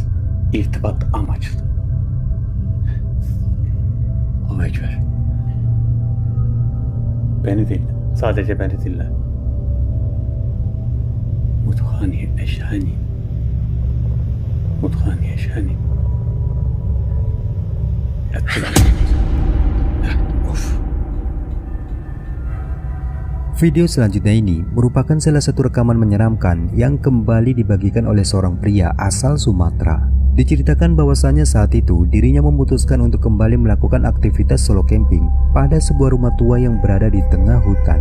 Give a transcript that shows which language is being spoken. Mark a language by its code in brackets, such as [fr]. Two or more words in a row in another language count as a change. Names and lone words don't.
[tr] İrtibat amaçlı. Allahu Ekber. Beni dinle. Sadece beni dinle. Mutkhani eşhani. Mutkhani eşhani. Yattılar. Of. [id] Video selanjutnya ini merupakan salah satu rekaman menyeramkan yang kembali dibagikan oleh seorang pria asal Sumatera. Diceritakan bahwasannya saat itu dirinya memutuskan untuk kembali melakukan aktivitas solo camping pada sebuah rumah tua yang berada di tengah hutan.